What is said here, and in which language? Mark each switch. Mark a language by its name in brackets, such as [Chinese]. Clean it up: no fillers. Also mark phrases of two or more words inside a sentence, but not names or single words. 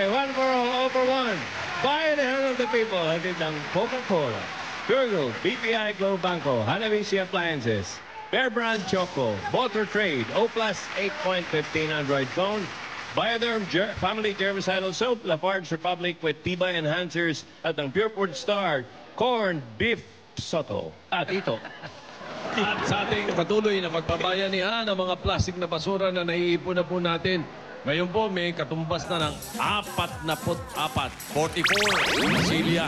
[English] One for all for one. By the hand of the people, [Filipino] hatid ng Coca-Cola, Pure Gold, BPI Globe Banco, Hanabishi Appliances, Bear Brand Choco, Motor Trade, O Plus 8.15 Android phone, Bioderm Family Germicidal Soap, Lafarge Republic with Tiba Enhancers at ang Pure Food Star, Corn Beef Soto. At ito. At sa ating patuloy na pagbabayanihan ng mga plastic na basura na naiipon na po natin. Ngayon po may katumbas na ng 44, 44 silya.